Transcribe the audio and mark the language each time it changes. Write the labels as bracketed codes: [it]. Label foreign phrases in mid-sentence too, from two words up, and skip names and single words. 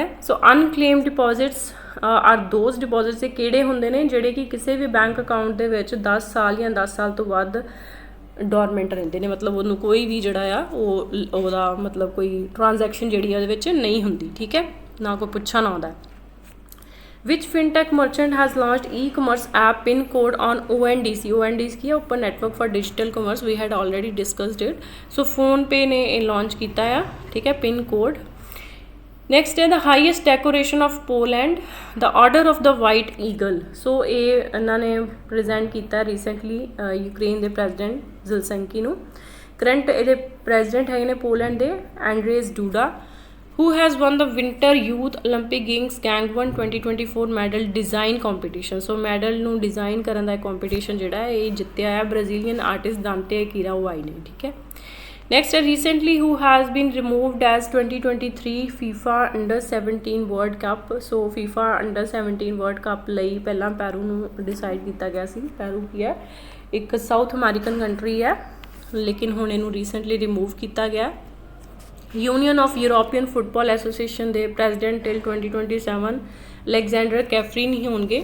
[en] so unclaimed deposits are those deposits, [pa] ਇਹ ਕਿਹੜੇ ਹੁੰਦੇ ਨੇ ਜਿਹੜੇ ਕਿ ਕਿਸੇ ਵੀ [en] bank account [pa] ਦੇ ਵਿੱਚ 10 ਸਾਲ ਜਾਂ 10 ਸਾਲ ਤੋਂ ਵੱਧ ਡੋਰਮੈਂਟ ਰਹਿੰਦੇ ਨੇ, ਮਤਲਬ ਉਹਨੂੰ ਕੋਈ ਵੀ ਜਿਹੜਾ ਆ ਉਹਦਾ ਮਤਲਬ ਕੋਈ ਟ੍ਰਾਂਜੈਕਸ਼ਨ ਜਿਹੜੀ ਉਹਦੇ ਵਿੱਚ ਨਹੀਂ ਹੁੰਦੀ, ਠੀਕ ਹੈ, ਨਾ ਕੋਈ ਪੁੱਛਣ ਆਉਂਦਾ। [en] which fintech merchant has launched e-commerce app PIN code on ONDC। ONDC [pa] ਕੀ ਹੈ? [en] Open Network for Digital Commerce. We had already discussed it. So PhonePe [pa] ਨੇ ਇਹ ਲਾਂਚ ਕੀਤਾ ਆ, ਠੀਕ ਹੈ, [en] PIN code। Next ਹੈ the highest decoration of Poland the order of the white eagle। [pa] ਸੋ ਇਹ ਇਹਨਾਂ ਨੇ ਪ੍ਰੈਜ਼ੈਂਟ ਕੀਤਾ ਰੀਸੈਂਟਲੀ ਯੂਕਰੇਨ ਦੇ ਪ੍ਰੈਜ਼ੀਡੈਂਟ ਜ਼ੈਲੈਂਸਕੀ ਨੂੰ। ਕਰੰਟ ਇਹਦੇ ਪ੍ਰੈਜ਼ੀਡੈਂਟ ਹੈਗੇ ਨੇ ਪੋਲੈਂਡ ਦੇ ਐਂਡਰੇਜ ਡੂਡਾ, [en] who has won the winter youth olympic games gangwon 2024 medal design competition. [pa] ਸੋ ਮੈਡਲ ਨੂੰ ਡਿਜ਼ਾਈਨ ਕਰਨ ਦਾ ਕੰਪੀਟੀਸ਼ਨ ਜਿਹੜਾ ਹੈ ਇਹ ਜਿੱਤਿਆ ਹੈ [en] Brazilian artist [pa] ਦਾਂਤੇ ਅਕੀਰਾ ਵਾਈ ਨੇ, ਠੀਕ ਹੈ। [en] Next, recently who has been removed as 2023 FIFA Under 17 World Cup. [pa] So FIFA Under 17 World Cup ਲਈ ਪਹਿਲਾਂ ਪੈਰੂ ਨੂੰ ਡਿਸਾਈਡ ਕੀਤਾ ਗਿਆ ਸੀ। ਪੈਰੂ ਕੀ ਹੈ, ਇੱਕ [en] South American country [pa] ਹੈ, ਲੇਕਿਨ ਹੁਣ ਇਹਨੂੰ ਰੀਸੈਂਟਲੀ ਰਿਮੂਵ ਕੀਤਾ ਗਿਆ। ਯੂਨੀਅਨ ਆਫ ਯੂਰੋਪੀਅਨ ਫੁੱਟਬਾਲ ਐਸੋਸੀਏਸ਼ਨ ਦੇ ਪ੍ਰੈਜ਼ੀਡੈਂਟ ਟਿਲ 2027 ਅਲੈਗਜ਼ੈਂਡਰ ਕੈਫਰੀਨ ਹੀ ਹੋਣਗੇ।